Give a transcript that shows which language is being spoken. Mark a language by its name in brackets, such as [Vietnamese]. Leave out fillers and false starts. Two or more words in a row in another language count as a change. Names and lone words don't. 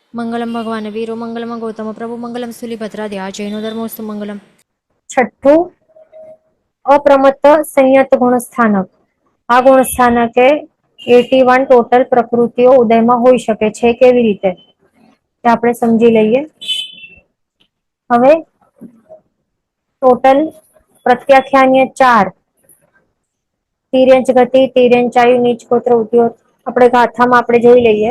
[Sanskrit] मंगलम भगवान वीरो मंगलम गौतम प्रभु मंगलम स्थूलिभद्रादि जैनो धर्मोस्तु मंगलम। [Gujarati] छठ्ठું અપ્રમત્ત સંયત ગુણ સ્થાનક. આ ગુણ સ્થાનકે 81 ટોટલ પ્રકૃતિઓ ઉદયમાં હોઈ શકે છે. કેવી રીતે તે આપણે સમજી લઈએ. હવે ટોટલ પ્રત્યાખ્યાનીય 4 તિર્યંચ ગતિ, તિર્યંચાયુ, નીચ ગોત્ર, ઉદ્યોત આપણે ગાથામાં આપણે જોઈ લઈએ.